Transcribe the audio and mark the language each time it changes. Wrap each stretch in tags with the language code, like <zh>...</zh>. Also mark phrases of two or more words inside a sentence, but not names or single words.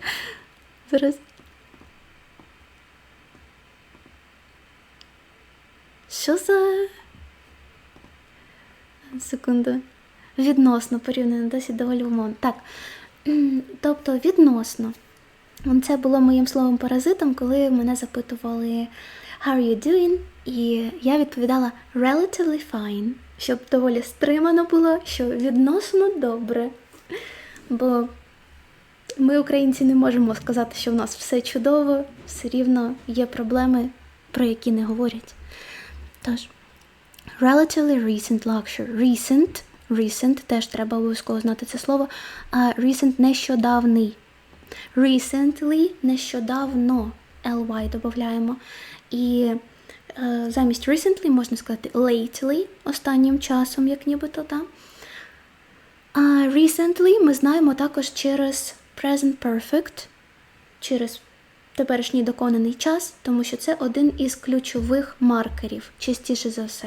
<uk>Зараз. Що за... Секунду. Відносно порівняно, досить доволі умовно. Так. Тобто відносно. Це було моїм словом-паразитом, коли мене запитували</uk> <en>how are you doing?</en> <uk>І я відповідала</uk> <en>relatively fine,</en> <uk>щоб доволі стримано було, що відносно добре. Бо ми, українці, не можемо сказати, що в нас все чудово, все рівно є проблеми, про які не говорять. Тож,</uk> <en>relatively recent luxury. Recent,</en> <uk>теж треба обов'язково знати це слово. Recent – нещодавний. Recently – нещодавно. ly додаємо. І замість recently можна сказати lately, останнім часом, як нібито, так. Recently ми знаємо також через</uk> <en>present perfect,</en> <uk>через теперішній доконаний час, тому що це один із ключових маркерів, частіше за все.</uk>